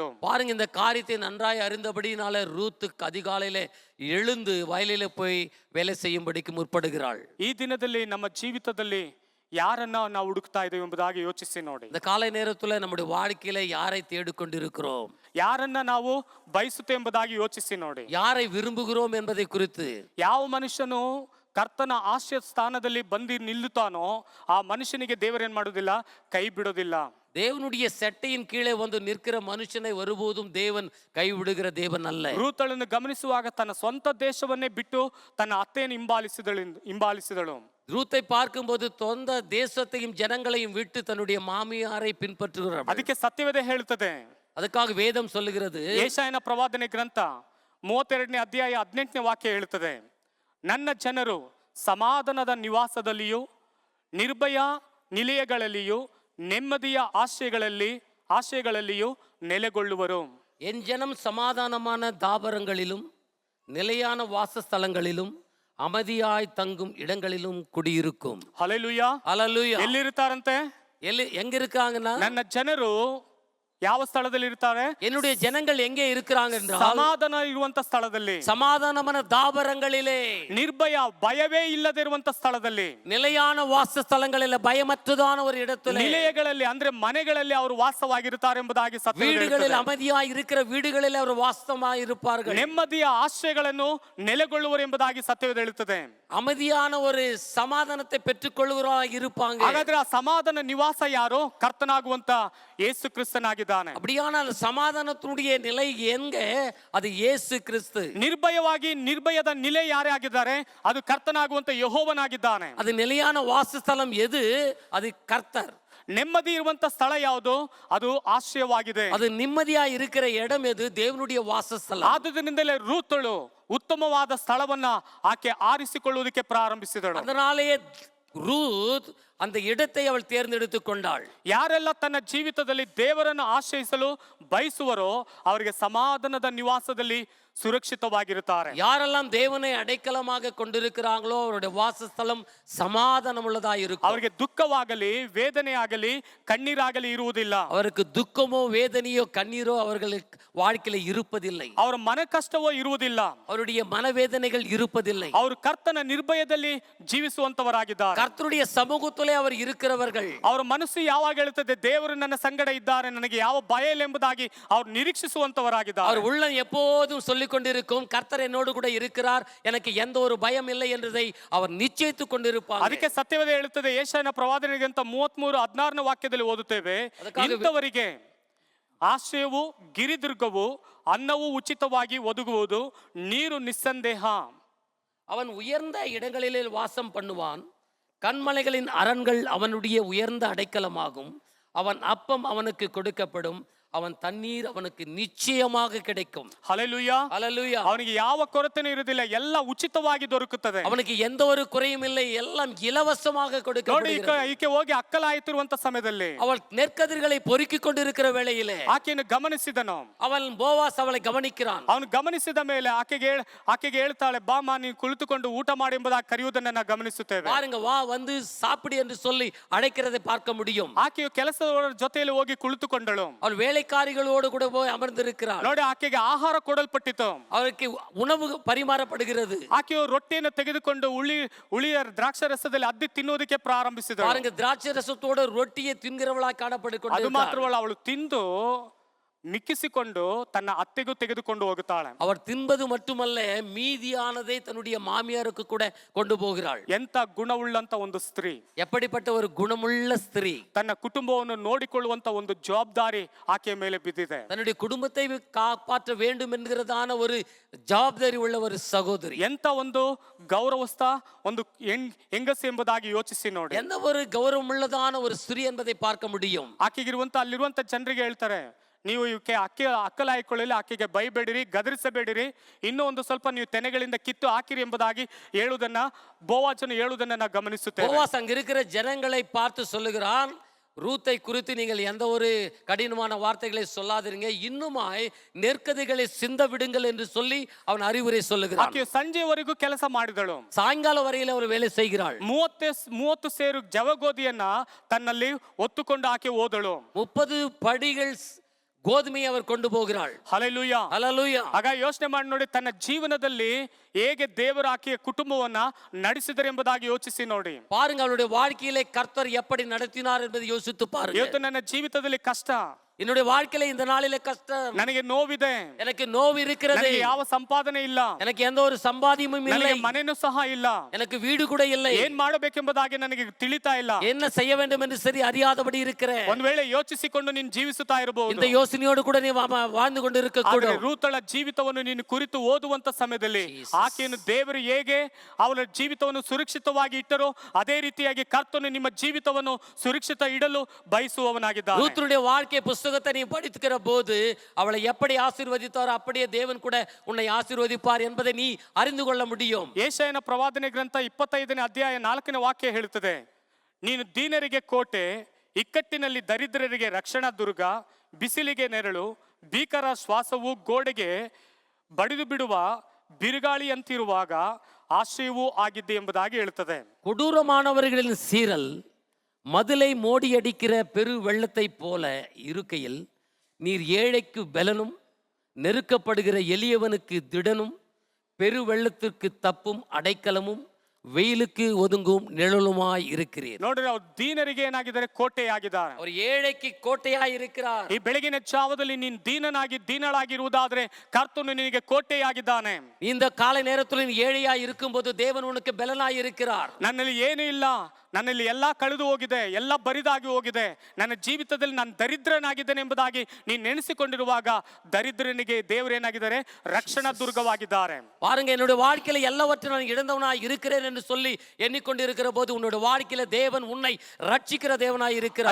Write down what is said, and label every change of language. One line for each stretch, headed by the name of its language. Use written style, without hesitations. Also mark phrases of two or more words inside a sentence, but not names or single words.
Tamil: பாருங்க, இந்த காரியத்தை நன்றாய் அறிந்தபடினால ரூத்துக்கு அதிகாலையிலே எழுந்து வயலிலே போய் வேலை செய்யும்படிக்கு முற்படுகிறாள்.
Kannada: ಈ ದಿನದಲ್ಲಿ ನಮ್ಮ ಜೀವಿತದಲ್ಲಿ ಯಾರನ್ನ ನಾವು ಹುಡುಕ್ತಾ ಇದ್ದೇವೆ ಎಂಬುದಾಗಿ ಯೋಚಿಸಿ ನೋಡಿ.
Tamil: இந்த காலை நேரத்துல நம்முடைய வாழ்க்கையில யாரை தேடிக்கொண்டிருக்கிறோம்,
Kannada: ಯಾರನ್ನ ನಾವು ಬಯಸುತ್ತೆ ಎಂಬುದಾಗಿ ಯೋಚಿಸಿ ನೋಡಿ.
Tamil: யாரை விரும்புகிறோம் என்பதை குறித்து.
Kannada: ಯಾವ ಮನುಷ್ಯನು ಕರ್ತನ ಆಶ್ರಯ ಸ್ಥಾನದಲ್ಲಿ ಬಂದು ನಿಲ್ಲುತ್ತಾನೋ ಆ ಮನುಷ್ಯನಿಗೆ ದೇವರೇನ್ ಮಾಡೋದಿಲ್ಲ, ಕೈ ಬಿಡೋದಿಲ್ಲ.
Tamil: தேவனுடைய செட்டையின் கீழே வந்து நிற்கிற மனுஷனை ஒருபோதும் தேவன் கைவிடுகிற தேவன் அல்ல.
Kannada: ರೂತಳನ್ನು ಗಮನಿಸುವಾಗ ತನ್ನ ಸ್ವಂತ ದೇಶವನ್ನೇ ಬಿಟ್ಟು ತನ್ನ ಅತ್ತೆಯನ್ನು ಹಿಂಬಾಲಿಸಿದಳು.
Tamil: ரூத்தை பார்க்கும்போது சொந்த தேசத்தையும் ஜனங்களையும் விட்டு தன்னுடைய மாமியாரை பின்பற்றுகிறார்.
Kannada: ಅದಕ್ಕೆ ಸತ್ಯವೇದ ಹೇಳುತ್ತದೆ. ಅದಕ್ಕಾಗಿ ವೇದಂ சொல்லுகிறது, ಯೆಶಾಯನ ಪ್ರವಾದನೆ ಗ್ರಂಥ 32ನೇ ಅಧ್ಯಾಯ 18ನೇ ವಾಕ್ಯ ಹೇಳುತ್ತದೆ, ನನ್ನ ಜನರು ಸಮಾಧಾನದ ನಿವಾಸದಲ್ಲಿಯೂ ನಿರ್ಭಯ ನಿಲಯಗಳಲ್ಲಿಯೂ ನೆಮ್ಮದಿಯ ಆಶ್ರಯಗಳಲ್ಲಿಯೂ ನೆಲೆಗೊಳ್ಳುವರು.
Tamil: என் ஜனம் சமாதானமான தாபரங்களிலும் நிலையான வாசஸ்தலங்களிலும் அமைதியாய் தங்கும் இடங்களிலும் குடியிருக்கும்.
Kannada: ಹಲ್ಲೆಲೂಯಾ.
Tamil: ஹல்லேலூயா.
Kannada: ಎಲ್ಲಿರ್ತಾರಂತೆ?
Tamil: எங்க இருக்காங்கன்னா,
Kannada: ನನ್ನ ಜನರು ಯಾವ ಸ್ಥಳದಲ್ಲಿ ಇರ್ತಾರೆ?
Tamil: என்னுடைய ஜனங்கள் எங்கே இருக்கிறாங்க என்றால்
Kannada: ಸಮಾಧಾನ ಇರುವಂತ ಸ್ಥಳದಲ್ಲಿ,
Tamil: சமாதானமான தாபரங்களிலே,
Kannada: ನಿರ್ಭಯ ಭಯವೇ ಇಲ್ಲದೆ ಇರುವಂತ ಸ್ಥಳದಲ್ಲಿ,
Tamil: நிலையான வாசஸ்தலங்களிலே, பயமற்றதான ஒரு இடத்திலே,
Kannada: ನಿಲಯಗಳಲ್ಲಿ ಅಂದ್ರೆ ಮನೆಗಳಲ್ಲಿ ಅವರು ವಾಸವಾಗಿರುತ್ತಾರೆ ಎಂಬುದಾಗಿ ಸತ್ಯ
Tamil: வீடுகளில் அமைதியாய் இருக்கிற வீடுகளில் அவர் வாசமாய் இருப்பார்கள்.
Kannada: ನೆಮ್ಮದಿಯ ಆಶ್ರಯಗಳನ್ನು ನೆಲೆಗೊಳ್ಳುವರು ಎಂಬುದಾಗಿ ಸತ್ಯವೇದ ಹೇಳುತ್ತದೆ.
Tamil: அமைதியான ஒரு சமாதானத்தை பெற்றுக்கொள்கிறவராய் இருப்பாங்க.
Kannada: ಹಾಗಾದ್ರೆ ಆ ಸಮಾಧಾನ ನಿವಾಸ ಯಾರು? ಕರ್ತನಾಗುವಂತ ಯೇಸು ಕ್ರಿಸ್ತನಾಗಿದ್ದಾನೆ.
Tamil: அப்படியான சமாதானத்தினுடைய நிலை எங்க? அது இயேசு கிறிஸ்து.
Kannada: ನಿರ್ಭಯದ ನಿಲೆ ಯಾರೇ ಆಗಿದ್ದಾರೆ? ಅದು ಕರ್ತನಾಗುವಂತ ಯೆಹೋವನಾಗಿದ್ದಾನೆ.
Tamil: அது நிலையான வாசஸ்தலம் எது? அது கர்த்தர்.
Kannada: ನೆಮ್ಮದಿ ಇರುವಂತ ಸ್ಥಳ ಯಾವುದು? ಅದು ಆಶ್ರಯವಾಗಿದೆ.
Tamil: அது நிம்மதியா இருக்கிற இடம் எது? தேவனுடைய வாசஸ்தலம்.
Kannada: ಆದುದರಿಂದಲೇ ರೂತಳು ಉತ್ತಮವಾದ ಸ್ಥಳವನ್ನ ಆಕೆ ಆರಿಸಿಕೊಳ್ಳುವುದಕ್ಕೆ ಪ್ರಾರಂಭಿಸಿದಳು.
Tamil: அதனாலேயே ரூத் அந்த இடத்தை அவள் தேர்ந்தெடுத்து கொண்டாள்.
Kannada: ಯಾರೆಲ್ಲ ತನ್ನ ಜೀವಿತದಲ್ಲಿ ದೇವರನ್ನು ಆಶ್ರಯಿಸಲು ಬಯಸುವರೋ ಅವರಿಗೆ ಸಮಾಧಾನದ ನಿವಾಸದಲ್ಲಿ ಸುರಕ್ಷಿತವಾಗಿರುತ್ತಾರೆ.
Tamil: யாரெல்லாம் தேவனை அடைக்கலமாக கொண்டிருக்கிறாங்களோ அவருடைய வாசஸ்தலம் சமாதானம் உள்ளதாக இருக்கும்.
Kannada: ಅವರಿಗೆ ದುಃಖವಾಗಲಿ ವೇದನೆ ಆಗಲಿ ಕಣ್ಣೀರಾಗಲಿ ಇರುವುದಿಲ್ಲ.
Tamil: அவருக்கு துக்கமோ வேதனையோ கண்ணீரோ அவர்களுக்கு வாழ்க்கையில இருப்பதில்லை.
Kannada: ಅವರ ಮನ ಕಷ್ಟವೋ ಇರುವುದಿಲ್ಲ.
Tamil: அவருடைய மனவேதனைகள் இருப்பதில்லை.
Kannada: ಅವರು ಕರ್ತನ ನಿರ್ಭಯದಲ್ಲಿ ಜೀವಿಸುವಂತವರಾಗಿದ್ದಾರೆ.
Tamil: கர்த்தருடைய சமூகத்திலே அவர் இருக்கிறவர்கள்.
Kannada: ಅವರ ಮನಸ್ಸು ಯಾವಾಗ ಹೇಳುತ್ತದೆ, ದೇವರು ನನ್ನ ಸಂಗಡ ಇದ್ದಾರೆ, ನನಗೆ ಯಾವ ಭಯ ಇಲ್ಲ ಎಂಬುದಾಗಿ ಅವರು ನಿರೀಕ್ಷಿಸುವಂತವರಾಗಿದ್ದಾರೆ.
Tamil: அவர் உள்ளம் எப்போதும் சொல்லிக் கொண்டிருக்கும், கர்த்தர் என்னோடு கூட இருக்கிறார், எனக்கு எந்த ஒரு பயம் இல்லை என்றதை அவர் நிச்சயித்துக் கொண்டிருப்பார்.
Kannada: ಅದಕ್ಕೆ ಸತ್ಯವೇದ ಹೇಳುತ್ತದೆ, ಯೆಶಾಯನ ಪ್ರವಾದನೆಗಿಂತ 33:16ನೇ ವಾಕ್ಯದಲ್ಲಿ ಓದುತ್ತೇವೆ, ಇಂಥವರಿಗೆ ಆಶ್ರಯವು ಗಿರಿದುರ್ಗವು, ಅನ್ನವು ಉಚಿತವಾಗಿ ಒದಗುವುದು, ನೀರು ನಿಸ್ಸಂದೇಹ.
Tamil: அவன் உயர்ந்த இடங்களிலே வாசம் பண்ணுவான். கண்மலைகளின் அரண்கள் அவனுடைய உயர்ந்த அடைக்கலமாகும். அவன் அப்பம் அவனுக்கு கொடுக்கப்படும். அவன் தண்ணீர் அவனுக்கு நிச்சயமாக கிடைக்கும்.
Kannada: ಹಲ್ಲೆಲೂಯಾ.
Tamil: ஹல்லேலூயா.
Kannada: ಅವನಿಗೆ ಯಾವ ಕೊರತೆನೂ ಇರುವುದಿಲ್ಲ, ಎಲ್ಲ ಉಚಿತವಾಗಿ ದೊರಕುತ್ತದೆ.
Tamil: அவனுக்கு எந்த ஒரு குறையும் இல்லை, எல்லாம் இலவசமாக
Kannada: ನೋಡಿ,
Tamil: கொடுக்கப்படுகிறது.
Kannada: ಈಕೆ ಹೋಗಿ ಅಕ್ಕಲಾಯ್ತಿರುವಂತ ಸಮಯದಲ್ಲಿ
Tamil: அவள் நெற்கதிர்களை பொறுக்கிக் கொண்டிருக்கிற வேளையிலே
Kannada: ಆಕೆಯನ್ನು ಗಮನಿಸಿದನು.
Tamil: அவன் போவாஸ் அவளை கவனிக்கிறான்.
Kannada: ಅವನು ಗಮನಿಸಿದ ಮೇಲೆ ಆಕೆಗೆ ಹೇಳ್ತಾಳೆ, ಬಾಮ ನೀನು ಕುಳಿತುಕೊಂಡು ಊಟ ಮಾಡಿ ಎಂಬುದಾಗಿ ಕರೆಯುವುದನ್ನು ನಾವು ಗಮನಿಸುತ್ತೇವೆ.
Tamil: பாருங்க, வா வந்து சாப்பிடு என்று சொல்லி அழைக்கிறதை பார்க்க முடியும்.
Kannada: ಆಕೆಯು ಕೆಲಸದವರ ಜೊತೆಯಲ್ಲಿ ಹೋಗಿ ಕುಳಿತುಕೊಂಡಳು.
Tamil: அவள் வேலைக்காரிகளோடு கூட போய் அமர்ந்திருக்கிறாள்.
Kannada: ನೋಡಿ, ಆಕೆಗೆ ಆಹಾರ ಕೊಡಲ್ಪಟ್ಟಿತು.
Tamil: அவருக்கு உணவு பரிமாறப்படுகிறது.
Kannada: ಆಕೆಯು ರೊಟ್ಟಿಯನ್ನು ತೆಗೆದುಕೊಂಡು ಹುಳಿಯ ದ್ರಾಕ್ಷಾರಸದಲ್ಲಿ ಅದ್ದಿ ತಿನ್ನುವುದಕ್ಕೆ ಪ್ರಾರಂಭಿಸಿದಳು.
Tamil: பாருங்க, திராட்சை ரசத்தோட ரொட்டியை தின்கிறவளாய் காணப்பட்டு
Kannada: ಅದು ಮಾತ್ರವಲ್ಲ, ಅವಳು ತಿಂದು ಮಿಕ್ಕಿಸಿಕೊಂಡು ತನ್ನ ಅತ್ತೆಗೂ ತೆಗೆದುಕೊಂಡು ಹೋಗುತ್ತಾಳೆ.
Tamil: அவர் தின்பது மட்டுமல்ல, மீதியானதை தன்னுடைய மாமியாருக்கு கூட கொண்டு போகிறாள்.
Kannada: ಎಂತ ಗುಣವುಳ್ಳಂತ ಒಂದು ಸ್ತ್ರೀ,
Tamil: எப்படிப்பட்ட ஒரு குணமுள்ள ஸ்திரீ.
Kannada: ತನ್ನ ಕುಟುಂಬವನ್ನು ನೋಡಿಕೊಳ್ಳುವಂತ ಒಂದು ಜವಾಬ್ದಾರಿ ಆಕೆಯ ಮೇಲೆ ಬಿದ್ದಿದೆ.
Tamil: தன்னுடைய குடும்பத்தை காப்பாற்ற வேண்டும் என்கிறதான ஒரு ஜவாಬ್ದಾರಿ உள்ள ஒரு சகோதரி.
Kannada: ಎಂತ ಒಂದು ಗೌರವಸ್ಥ ಒಂದು ಹೆಂಗಸು ಎಂಬುದಾಗಿ ಯೋಚಿಸಿ ನೋಡಿ.
Tamil: எந்த ஒரு கௌரவமுள்ளதான ஒரு ஸ்திரீ என்பதை பார்க்க முடியும்.
Kannada: ಆಕೆಗಿರುವಂತ ಅಲ್ಲಿರುವಂತ ಜನರಿಗೆ ಹೇಳ್ತಾರೆ, ನೀವು ಇವಕ್ಕೆ ಅಕ್ಕಲಾಯಿಕೊಳ್ಳಲಿ, ಆಕೆಗೆ ಬೈಬೇಡಿರಿ, ಗದರಿಸಬೇಡಿರಿ, ಇನ್ನೂ ಒಂದು ಸ್ವಲ್ಪ ನೀವು ತೆನೆಗಳಿಂದ ಕಿತ್ತು ಹಾಕಿರಿ ಎಂಬುದಾಗಿ ಹೇಳುವುದನ್ನ ಬೋವಾಜನು ಹೇಳುವುದನ್ನ ನಾವು ಗಮನಿಸುತ್ತೇವೆ.
Tamil: போவாஸ் அங்க இருக்கிற ஜனங்களை பார்த்து சொல்லுகிறான், ரூத்தை குறித்து நீங்கள் எந்த ஒரு கடினமான வார்த்தைகளை சொல்லாதீங்க, இன்னுமாய் நெற்கதிகளை சிந்த விடுங்கள் என்று சொல்லி அவன் அறிவுரை சொல்லுகிறான்.
Kannada: ಆಕೆಯು ಸಂಜೆವರೆಗೂ ಕೆಲಸ ಮಾಡಿದಳು.
Tamil: சாயங்கால வரையில் அவர் வேலை செய்கிறாள்.
Kannada: 30 ಸೇರು ಜವಗೋದಿಯನ್ನ ತನ್ನಲ್ಲಿ ಹೊತ್ತುಕೊಂಡು ಆಕೆ ಹೋದಳು.
Tamil: 30 படிகள் கோதுமையை அவர் கொண்டு போகிறாள்.
Kannada: ಹಲ್ಲೆಲೂಯಾ.
Tamil: ஹல்லேலூயா.
Kannada: ಆಗ ಯೋಚನೆ ಮಾಡಿ ನೋಡಿ, ತನ್ನ ಜೀವನದಲ್ಲಿ ಹೇಗೆ ದೇವರು ಆಕೆಯ ಕುಟುಂಬವನ್ನ ನಡೆಸಿದರು ಎಂಬುದಾಗಿ ಯೋಚಿಸಿ ನೋಡಿ.
Tamil: பாருங்க, அவருடைய வாழ்க்கையிலே கர்த்தர் எப்படி நடத்தினார் என்பதை யோசித்து பாருங்க.
Kannada: ಇವತ್ತು ನನ್ನ ಜೀವಿತದಲ್ಲಿ ಕಷ್ಟ,
Tamil: என்னுடைய வாழ்க்கையில இந்த நாளிலே கஷ்டம்,
Kannada: ನನಗೆ ನೋವಿದೆ,
Tamil: எனக்கு நோவு இருக்கிறது,
Kannada: ನನಗೆ ಯಾವ ಸಂಪಾದನೆ ಇಲ್ಲ,
Tamil: எனக்கு எந்த ஒரு சம்பாதியமும் இல்லை,
Kannada: ನನಗೆ ಮನೆನೂ ಸಹ ಇಲ್ಲ,
Tamil: எனக்கு வீடு கூட இல்லை,
Kannada: ಏನ್ ಮಾಡಬೇಕೆಂಬುದಾಗಿ ನನಗೆ ತಿಳಿತಾ ಇಲ್ಲ,
Tamil: என்ன செய்ய வேண்டும் என்று சரி அறியாதபடி இருக்கிறேன்.
Kannada: ಒಂದ್ ವೇಳೆ ಯೋಚಿಸಿಕೊಂಡು ನೀನು ಜೀವಿಸುತ್ತಾ ಇರಬಹುದು.
Tamil: இந்த யோசனையோடு கூட நீ வாழ்ந்து கொண்டு இருக்க
Kannada: ಆದ್ರೆ
Tamil: கூடும்.
Kannada: ರೂತಳ ಜೀವಿತವನ್ನು ನೀನು ಕುರಿತು ಓದುವಂತ ಸಮಯದಲ್ಲಿ ಆಕೆಯನ್ನು ದೇವರು ಹೇಗೆ ಅವಳ ಜೀವಿತವನ್ನು ಸುರಕ್ಷಿತವಾಗಿ ಇಟ್ಟರೋ ಅದೇ ರೀತಿಯಾಗಿ ಕರ್ತನು ನಿಮ್ಮ ಜೀವಿತವನ್ನು ಸುರಕ್ಷಿತ ಇಡಲು ಬಯಸುವವನಾಗಿದ್ದಾನೆ.
Tamil: ரூத்துடைய வாழ்க்கை புத்தகத்தை நீ படிக்கிற போது அவளை எப்படி ஆசீர்வதித்தாரோ அப்படியே தேவன் கூட உன்னை ஆசீர்வதிப்பார் என்பதை நீ அறிந்து கொள்ள முடியும்.
Kannada: ಯೆಶಾಯನ ಪ್ರವಾದನೆ ಗ್ರಂಥ 25ನೇ ಅಧ್ಯಾಯ 4ನೇ ವಾಕ್ಯ ಹೇಳುತ್ತದೆ, ನೀನು ದೀನರಿಗೆ ಕೋಟೆ, ಇಕ್ಕಟ್ಟಿನಲ್ಲಿ ದರಿದ್ರರಿಗೆ ರಕ್ಷಣಾ ದುರ್ಗ, ಬಿಸಿಲಿಗೆ ನೆರಳು, ಭೀಕರ ಶ್ವಾಸವು ಗೋಡೆಗೆ ಬಡಿದು ಬಿಡುವ ಬಿರುಗಾಳಿಯಂತಿರುವಾಗ ಆಶ್ರಯವೂ ಆಗಿದ್ದೆ ಎಂಬುದಾಗಿ ಹೇಳುತ್ತದೆ.
Tamil: கொடூரமானவர்களின் சீரல் மதிலை மோடியடிக்கிற பெரு வெள்ளத்தை போல இருக்கையில் நீர் ஏழைக்கு பலனும் நெருக்கப்படுகிற எளியவனுக்கு திடனும் பெரு வெள்ளத்திற்கு தப்பும் அடைக்கலமும் வெயிலுக்கு ஒதுங்கும் நிழலுமாய் இருக்கிறீர்.
Kannada: ನೋಡ್ರಿ, ಅವ್ರು ದೀನರಿಗೆ ಏನಾಗಿದ್ದಾರೆ? ಕೋಟೆಯಾಗಿದ್ದಾರೆ.
Tamil: அவர் ஏழைக்கு கோட்டையாய் இருக்கிறார்.
Kannada: ಈ ಬೆಳಗಿನ ಜಾವದಲ್ಲಿ ನೀನು ದೀನಳಾಗಿರುವುದಾದ್ರೆ ಕರ್ತನು ನಿನಗೆ ಕೋಟೆಯಾಗಿದ್ದಾನೆ.
Tamil: இந்த காலை நேரத்தில் நீ ஏழையாய் இருக்கும்போது தேவன் உனக்கு பலனாய் இருக்கிறார்.
Kannada: ನನ್ನಲ್ಲಿ ಏನೂ ಇಲ್ಲ, ನನ್ನಲ್ಲಿ ಎಲ್ಲ ಕಳೆದು ಹೋಗಿದೆ, ಎಲ್ಲ ಬರಿದಾಗಿ ಹೋಗಿದೆ, ನನ್ನ ಜೀವಿತದಲ್ಲಿ ನಾನು ದರಿದ್ರನಾಗಿದ್ದೇನೆ ಎಂಬುದಾಗಿ ನೀನು ನೆನೆಸಿಕೊಂಡಿರುವಾಗ ದರಿದ್ರನಿಗೆ ದೇವರೇನಾಗಿದ್ದಾರೆ? ರಕ್ಷಣಾ ದುರ್ಗವಾಗಿದ್ದಾರೆ.
Tamil: பாருங்க, என்னுடைய வாழ்க்கையில எல்லாவற்றையும் நான் இழந்தவனாய் இருக்கிறேன் என்று சொல்லி எண்ணிக்கொண்டிருக்கிற போது உன்னுடைய வாழ்க்கையில தேவன் உன்னை ரட்சிக்கிற தேவனாய் இருக்கிறார்.